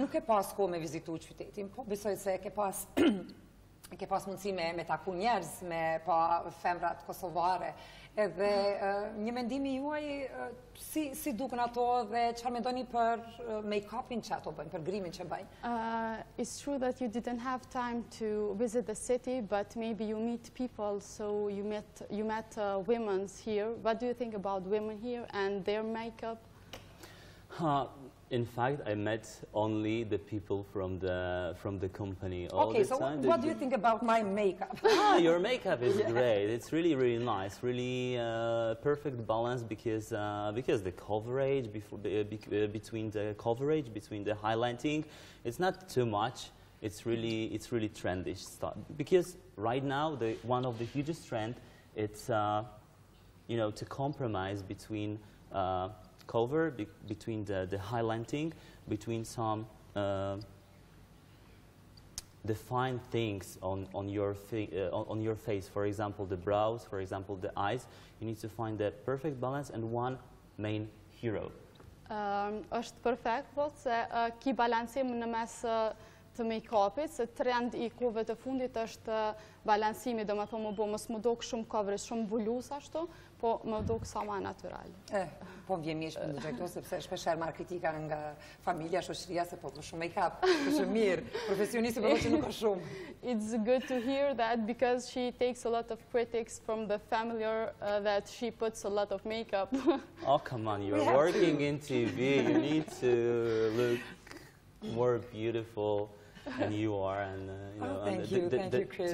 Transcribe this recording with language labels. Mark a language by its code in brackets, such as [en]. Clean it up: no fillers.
[sq] Nuk e pas kohë me vizitu qytetin, po besoj se ke pas mundësi me taku njerëz, me pa femrat kosovare, edhe një mendimi juaj si duken ato dhe çfarë mendoni për make-upin që ato bëjnë, për grimin që bëjnë? [en] It's true that you didn't have time to visit the city, but maybe you meet people, so you met women here. What do you think about women here and their makeup? In fact, I met only the people from the company all the time. So what do you think about my makeup? Your makeup is great. It's really nice. Really perfect balance because the coverage between the highlighting, it's not too much. It's really trendy stuff. Because right now one of the hugest trend it's to compromise between cover, between the highlighting, between some defined things on your face. For example, the brows, for example, the eyes. You need to find the perfect balance and one main hero. [sq] Është perfekt, po se ki balancim në mes të make-upit, se trend i kohëve të fundit është balancimi, do më thonë më bo mos më dok shumë coverage, shumë bulus ashtu, po më dok sa ma natural. Po vjen mirë që ndëgjoj këto, sepse shpeshherë marr kritika nga familja, shoqëria, se po shumë make-up, është mirë, profesionisti po që nuk ka shumë. [en] It's good to hear that because she takes a lot of critics from the family that she puts a lot of makeup. Oh, come on, you're working in TV, you need to look more beautiful than you are, and thank you, Chris.